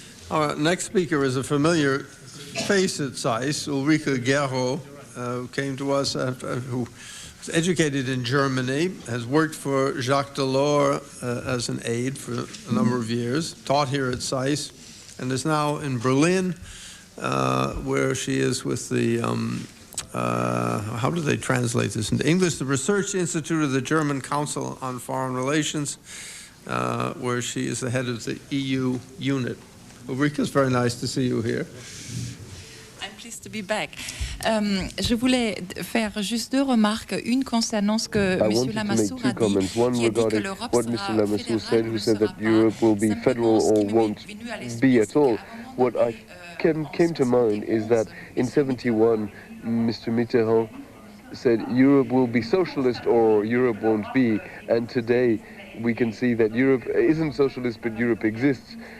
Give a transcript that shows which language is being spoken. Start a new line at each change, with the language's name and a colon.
English: Our next speaker is a familiar face at SAIS, Ulrike Guérot, who came to us who was educated in Germany, has worked for Jacques Delors as an aide for a number of years, taught here at SAIS, and is now in Berlin, where she is with the, how do they translate this into English? The Research Institute of the German Council on Foreign Relations, where she is the head of the EU unit. Ulrike, it's very nice to see you here. I'm pleased to be back.
French: Je voulais faire juste deux remarques. Une concernant ce que M. Lamassoure a dit, qui a dit que l'Europe sera fédérale,
English: who said that Europe will be federal or won't be at all. What I came to mind is that in 1971, Mr. Mitterrand said Europe will be socialist or Europe won't be. And today we can see that Europe isn't socialist, but Europe exists.